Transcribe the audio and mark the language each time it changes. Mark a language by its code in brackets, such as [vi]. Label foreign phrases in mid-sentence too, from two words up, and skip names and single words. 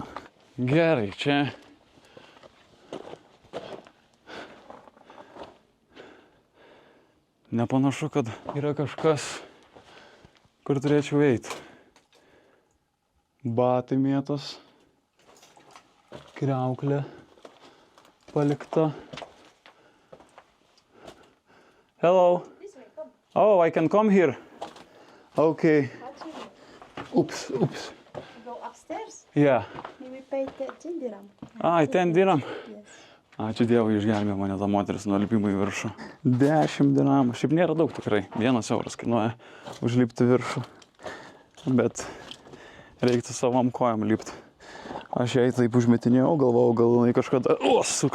[lt] Gerai, čia nepanašu, kad yra kažkas, kur turėčiau eiti. Batai mėtos, kriauklė palikta. [en] Hello. Oh, I can come here. Okay. Oops. Go upstairs? Yeah. We paid 10 dirham. Ai, 10 dirham. Yes. [lt] Ačiū Dievui, išgelbėjo mane ta moteris nuo lipimo į viršų. 10 dirhamų. Šiaip nėra daug tikrai. 1 euras kainuoja užlipti viršų. Bet reiktų savom kojom lipti. Aš jai taip užmetinėjau, galvojau, gal jinai kažkada... sukas.